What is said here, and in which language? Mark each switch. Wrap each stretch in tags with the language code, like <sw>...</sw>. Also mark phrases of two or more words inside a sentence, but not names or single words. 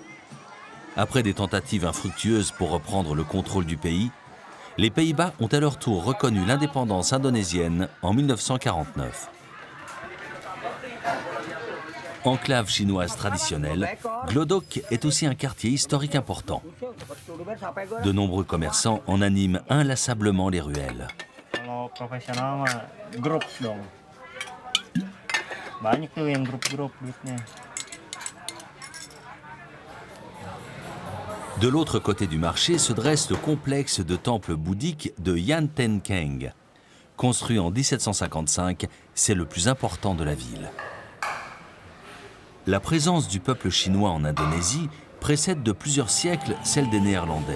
<fr>Après des tentatives infructueuses pour reprendre le contrôle du pays, les Pays-Bas ont à leur tour reconnu l'indépendance indonésienne en 1949. Enclave chinoise traditionnelle, Glodok est aussi un quartier historique important. De nombreux commerçants en animent inlassablement les ruelles.</fr> <id>Kalau profesional mah grup dong. Banyak tuh yang grup-grup duitnya.</id> <fr>De l'autre côté du marché se dresse le complexe de temples bouddhiques de Yan Ten Keng. Construit en 1755, c'est le plus important de la ville. La présence du peuple chinois en Indonésie précède de plusieurs siècles celle des Néerlandais.</fr>